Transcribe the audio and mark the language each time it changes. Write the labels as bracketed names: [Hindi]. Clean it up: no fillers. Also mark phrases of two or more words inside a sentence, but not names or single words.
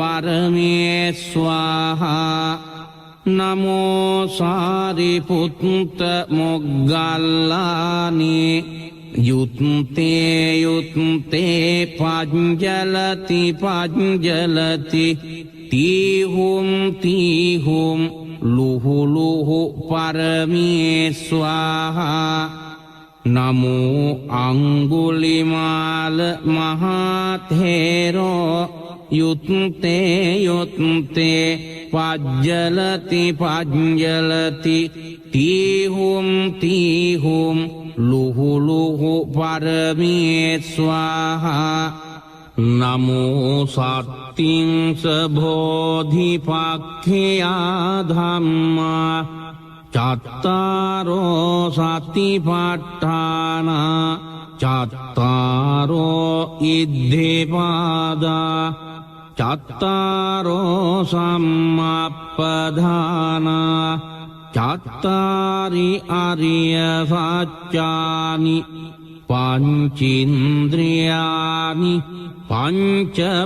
[Pali] පරමේස්වාහා නමෝ සාරිපුත්ත මොග්ගල්ලානේ යුත්තේ යුත්තේ පජ්ජලති පජ්ජලති තීහුම් තීහුම් ලුහු ලුහු පරමේස්වාහා නමෝ අංගුලිමාල මහතේරෝ යුත්තේ යුත්තේ පජ්ජලති පජ්ජලති තීහුම් තීහුම් ලුහු ලුහු පරමේස්වාහා නමෝ සත්තිංස බෝධිපක්ඛයා ධම්මා චත්තාරෝ සතිපට්ඨාන චත්තාරෝ ඉද්ධිපාදා චත්තාරෝ සම්මප්පදාන චත්තාරි අරිය සත්‍යානි පංචින්ද්‍රියානි පංච